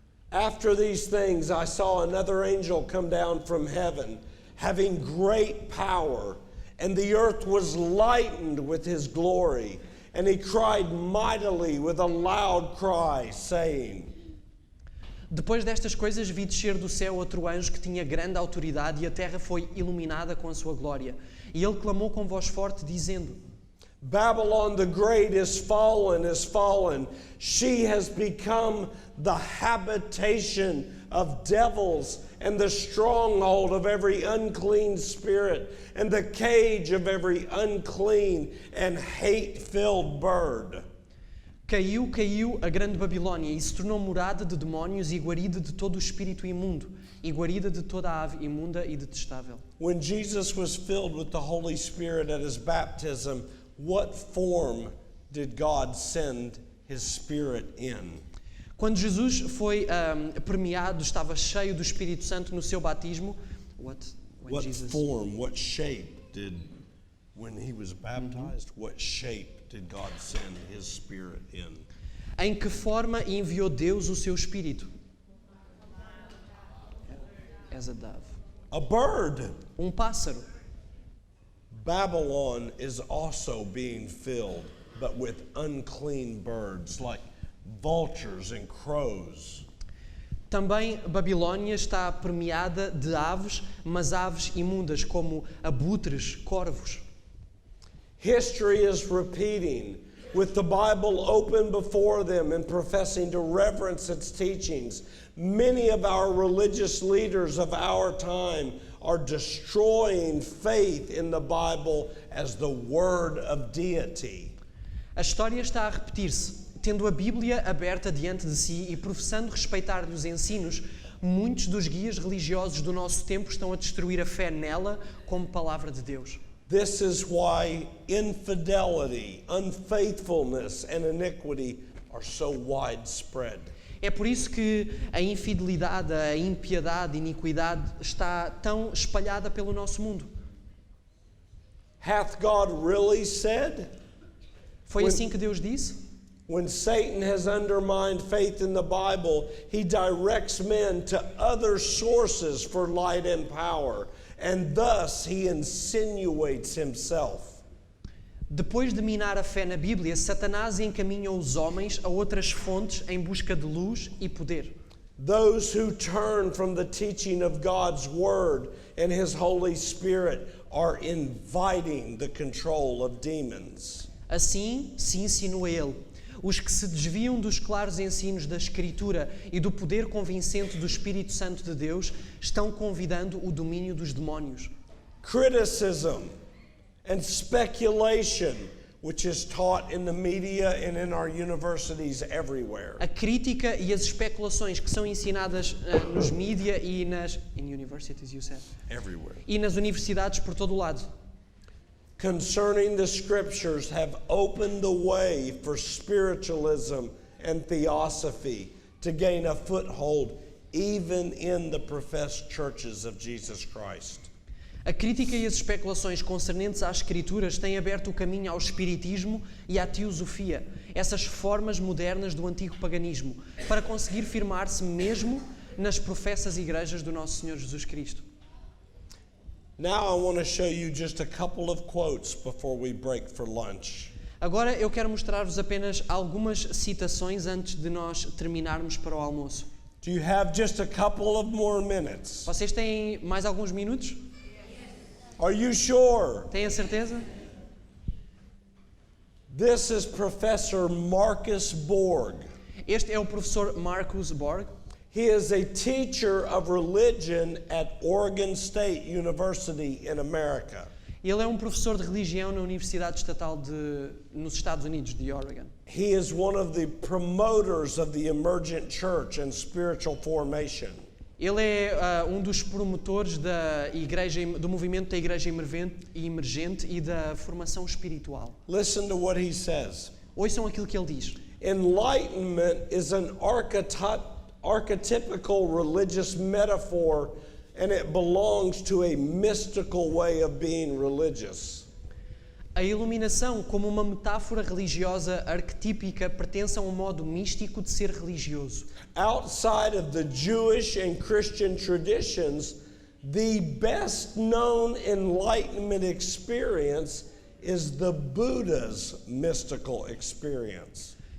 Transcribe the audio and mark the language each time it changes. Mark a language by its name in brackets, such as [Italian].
[English] After these things, I saw another angel come down from heaven, having great power, and the earth was lightened with his glory. And he cried mightily with a loud cry, saying, [Portuguese] Depois destas coisas vi descer do céu outro anjo que tinha grande autoridade e a terra foi iluminada com a sua glória. E ele clamou com voz forte, dizendo, [English] Babylon the great is fallen. She has become the habitation of devils and the stronghold of every unclean spirit and the cage of every unclean and hate-filled bird. [Portuguese] Caiu, caiu a grande Babilônia e se tornou morada de demónios e guarida de todo o espírito imundo e guarida de toda a ave imunda e detestável. [English] When Jesus was filled with the Holy Spirit at his baptism, what form did God send his Spirit in? [Portuguese] Quando Jesus foi permeado, estava cheio do Espírito Santo no seu batismo. [English] What form, what shape did, when he was baptized, what shape did God send his Spirit in? [Portuguese] Em que forma enviou Deus o seu Espírito? [English] as a dove. A bird. [Portuguese] Pássaro. [English] Babylon is also being filled, but with unclean birds like vultures and crows. [Portuguese] Também Babilônia está permeada de aves, mas aves imundas como abutres, corvos. [English] History is repeating, with the Bible open before them and professing to reverence its teachings. Many of our religious leaders of our time are destroying faith in the Bible as the word of deity. [Portuguese] A história está a repetir-se. Tendo a Bíblia aberta diante de si e professando respeitar-lhe os ensinos, muitos dos guias religiosos do nosso tempo estão a destruir a fé nela como palavra de Deus. [English] This is why infidelity, unfaithfulness, and iniquity are so widespread. [Portuguese] É por isso que a infidelidade, a impiedade, a iniquidade está tão espalhada pelo nosso mundo. [English] Hath God really said? [Portuguese] Foi assim que Deus disse? [English] When Satan has undermined faith in the Bible, he directs men to other sources for light and power, and thus he insinuates himself. [Portuguese] Depois de minar a fé na Bíblia, Satanás encaminha os homens a outras fontes em busca de luz e poder. [English] Those who turn from the teaching of God's Word and His Holy Spirit are inviting the control of demons. [Portuguese] Assim se insinua ele. Os que se desviam dos claros ensinos da Escritura e do poder convincente do Espírito Santo de Deus estão convidando o domínio dos demónios. [English] Criticism and speculation, which is taught in the media and in our universities everywhere. [Portuguese] A crítica e as especulações que são ensinadas nos mídia e nas [English] universities, you said? Everywhere. [Portuguese] E nas universidades por todo o lado. [English] Concerning the scriptures have opened the way for spiritualism and theosophy to gain a foothold even in the professed churches of Jesus Christ. [Portuguese] A crítica e as especulações concernentes às Escrituras têm aberto o caminho ao espiritismo e à teosofia, essas formas modernas do antigo paganismo, para conseguir firmar-se mesmo nas professas igrejas do nosso Senhor Jesus Cristo. [English] Now I want to show you just a couple of quotes before we break for lunch. [Portuguese] Agora eu quero mostrar-vos apenas algumas citações antes de nós terminarmos para o almoço. [English] Do you have just a couple of more minutes? [Portuguese] Vocês têm mais alguns minutos? [English] Are you sure? [Portuguese] Têm a certeza? [English] This is Professor Marcus Borg. [Portuguese] Este é o professor Marcus Borg. [English] He is a teacher of religion at Oregon State University in America. [Portuguese] Ele é um professor de religião na Universidade Estatal nos Estados Unidos, de Oregon. [English] He is one of the promoters of the emergent church and spiritual formation. [Portuguese] Ele é um dos promotores do movimento da Igreja Emergente e da formação espiritual. [English] Listen to what he says. [Portuguese] Ouçam aquilo que ele diz. [English] Enlightenment is an archetypical religious metaphor, and it belongs to a mystical way of being religious. [Portuguese] A iluminação, como uma metáfora religiosa arquetípica, pertence a um modo místico de ser religioso. [English] Outside of the Jewish and Christian traditions, the best known enlightenment experience is the Buddha's mystical experience.